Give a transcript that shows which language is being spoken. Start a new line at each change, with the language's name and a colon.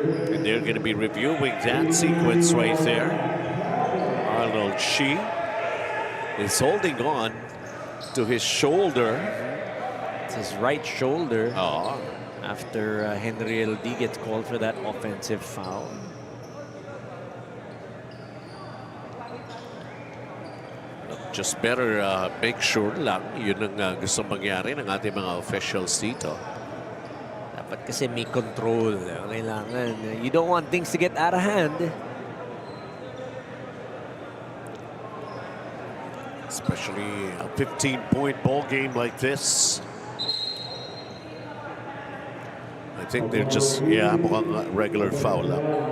English: And they're going to be reviewing that sequence right there. Arnold Shi is holding on to his shoulder. It's his right shoulder. Oh. After Henry D gets called for that offensive foul. Just better make sure
Filipino: lang yun ang gusto mangyari ng ating mga officials dito. Dapat kasi may control. Kailangan.
English: You don't want things to get out of hand. Especially a 15-point ball game like this. I think they're just,
Filipino: mukhang regular foul lang.